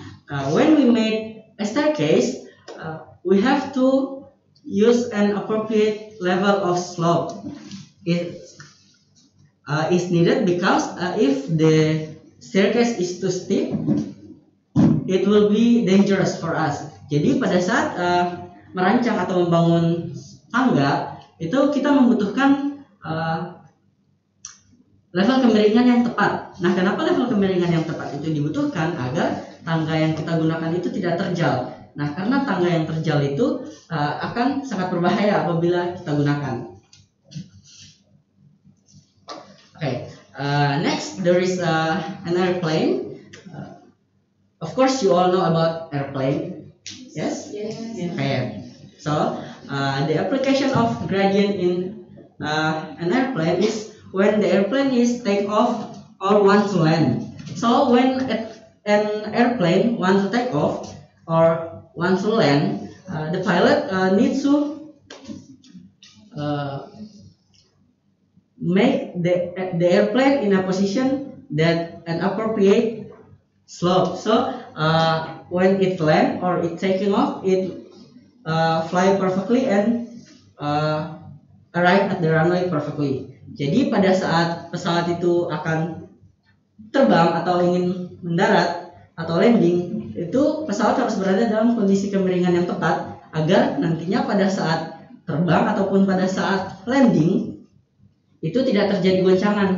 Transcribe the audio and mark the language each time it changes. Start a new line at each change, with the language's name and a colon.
English: Nah, when we made a staircase, we have to use an appropriate level of slope. It is needed because if the staircase is too steep, it will be dangerous for us.
Indonesian: Jadi pada saat merancang atau membangun tangga itu kita membutuhkan level kemiringan yang tepat. Nah, kenapa level kemiringan yang tepat itu dibutuhkan? Agar tangga yang kita gunakan itu tidak terjal. Nah, karena tangga yang terjal itu akan sangat berbahaya apabila kita gunakan.
English: Okay, next there is an airplane. Of course, you all know about airplane. Yes. Yes. Okay. So the application of gradient in an airplane is when the airplane is take off or want to land. So when an airplane wants to take off or wants to land, the pilot needs to make the airplane in a position that an appropriate slope. So when it land or it taking off, it fly perfectly and arrive at the runway perfectly.
Indonesian: Jadi pada saat pesawat itu akan terbang atau ingin mendarat atau landing, itu pesawat harus berada dalam kondisi kemiringan yang tepat agar nantinya pada saat terbang ataupun pada saat landing itu tidak terjadi goncangan.